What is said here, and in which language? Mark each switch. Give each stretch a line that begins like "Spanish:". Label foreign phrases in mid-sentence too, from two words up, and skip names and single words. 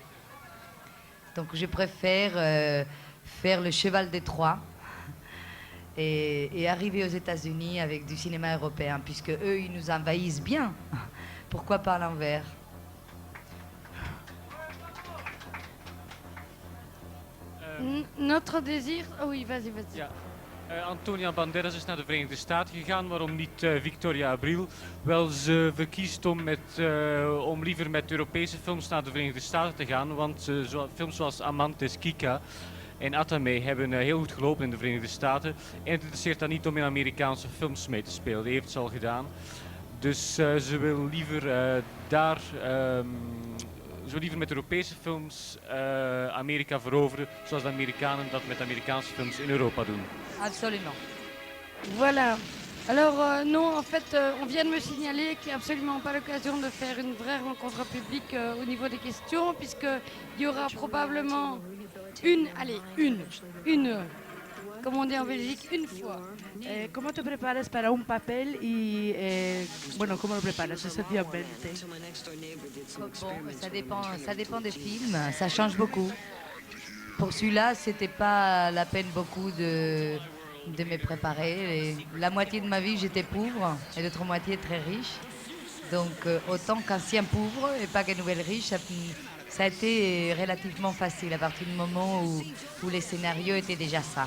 French: Donc je préfère faire le cheval de Troie et arriver aux États-Unis avec du cinéma européen, puisque eux, ils nous envahissent bien. Pourquoi pas à l'envers? Notre désir... Oh oui, vas-y, vas-y.
Dutch: Ja. Antonia Banderas is naar de Verenigde Staten gegaan. Waarom niet Victoria Abril? Wel, ze verkiest om liever met Europese films naar de Verenigde Staten te gaan. Want films zoals Amantes, Kika en Atame hebben heel goed gelopen in de Verenigde Staten. En het interesseert haar niet om in Amerikaanse films mee te spelen. Die heeft ze al gedaan. Dus ze wil liever zo liever met Europese films Amerika veroveren, zoals de Amerikanen dat met Amerikaanse films in Europa doen.
French: Absolument. Voilà. Alors non, en fait, on vient de me signaler qu'il n'y a absolument pas l'occasion de faire une vraie rencontre publique au niveau des questions, puisqu'il y aura probablement une, comme on dit en Belgique, une fois.
Spanish: ¿Cómo te preparas para un papel y, bueno, cómo lo preparas esencialmente?
French: Bon, ça dépend des films, ça change beaucoup. Pour celui-là, c'était pas la peine beaucoup de me préparer. La moitié de ma vie, j'étais pauvre et l'autre moitié très riche. Donc, autant qu'ancien pauvre et pas qu'un nouvel riche, ça a été relativement facile à partir du moment où les scénarios étaient déjà ça.